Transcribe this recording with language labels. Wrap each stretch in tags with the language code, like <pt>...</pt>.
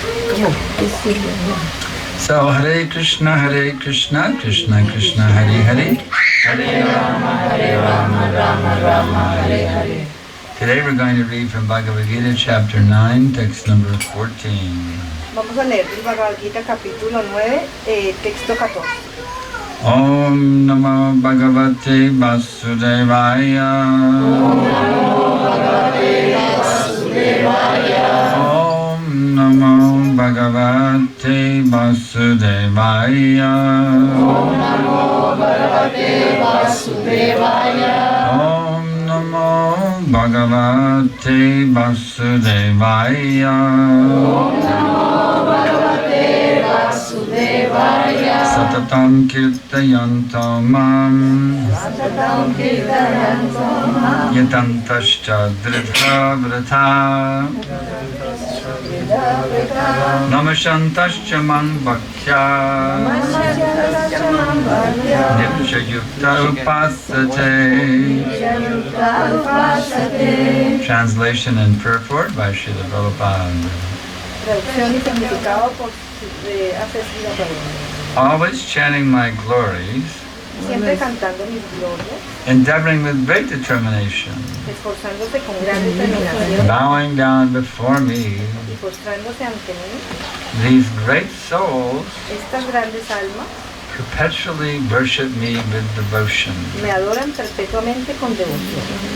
<en>Come on, just sit there.</en> <sa>So, Hare Krishna, Krishna Krishna, Hare Hare. Hare Rama, Rama, Hare Hare.</sa> <en>Today we're going to read from Bhagavad Gita, chapter 9, text number 14.</en> <es>Vamos a leer el Bhagavad Gita capítulo 9, texto 14.</es> <sa>Om Namo Bhagavate Vasudevaya. Om Namo Bhagavate Vasudevaya. Om Namo Bhagavate Vasudevaya. Om Namo Bhagavate Vasudevaya. Om Namo Bhagavate Vasudevaya. Satatam kirtayantam mam. Satatam kirtayantam mam. Yatantascha dridha vrata. Namashantascha man bhaktya. Nipchayukta upasate.</sa> <en>Translation and purport by Srila Prabhupada.</en> <es>Traducción y significado por Asesina Prabhupada.</es> <en>Always chanting my glories,</en> <es>Siempre cantando mis glorias,</es> <en>endeavoring with great determination,</en> <es>esforzándose con gran determinación</es> <en>bowing down before me,</en> <es>y postrándose ante mí,</es> <en>these great souls</en> <es>estas grandes almas</es> <en>perpetually worship me with devotion.</en> <es>me adoran perpetuamente con devoción.</es>